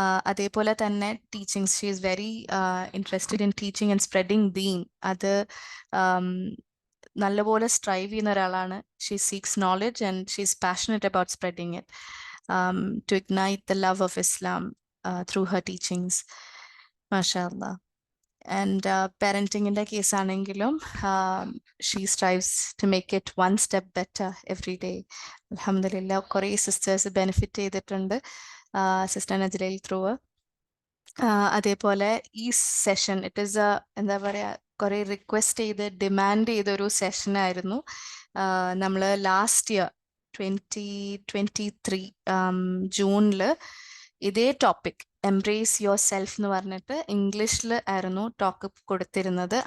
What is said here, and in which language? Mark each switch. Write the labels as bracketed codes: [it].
[ml] അതേപോലെ തന്നെ [en] Teachings, she is very interested in teaching and spreading ദീൻ. [ml] അത് നല്ലപോലെ സ്ട്രൈവ് ചെയ്യുന്ന ഒരാളാണ്. [en] She seeks knowledge and she is passionate about spreading it to ignite the love of Islam through her teachings. [ar] MashaAllah. [en] And parenting in the case [ml] anengilum, [en] she strives to make it one step better every day. [ml] Alhamdulillah, kore sisters benefit ചെയ്തിട്ടുണ്ട് sister നജ്ലയിൽ through. അതേപോലെ ഈ session it is എന്താ പറയുക, കുറെ request ചെയ്ത് demand ചെയ്തൊരു സെഷനായിരുന്നു. നമ്മൾ last year 2023 ജൂണിൽ ഇതേ ടോപ്പിക് എംബ്രേസ് യുവർ സെൽഫ് എന്ന് പറഞ്ഞിട്ട് ഇംഗ്ലീഷിൽ ആയിരുന്നു ടോക്ക് കൊടുത്തിരുന്നത്.